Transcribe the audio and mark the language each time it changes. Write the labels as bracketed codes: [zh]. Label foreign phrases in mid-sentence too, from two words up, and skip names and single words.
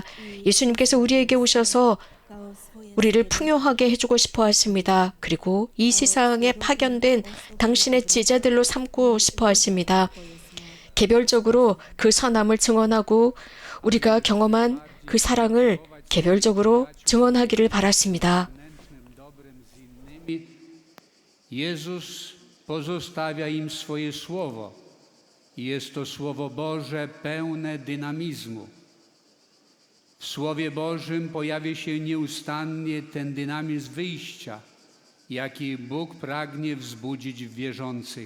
[ko] 예수님께서 우리에게 오셔서 우리를 풍요하게 해주고 싶어 하십니다. 그리고 이 세상에 파견된 당신의 제자들로 삼고 싶어 하십니다. 개별적으로 그 선함을 증언하고 우리가 경험한 그 사랑을 개별적으로 증언하기를 바랐습니다. [pl] Jezus pozostawia im swoje słowo. Jest to Słowo Boże pełne dynamizmu. W Słowie Bożym pojawia się nieustannie ten dynamizm wyjścia, jaki Bóg pragnie wzbudzić w wierzących.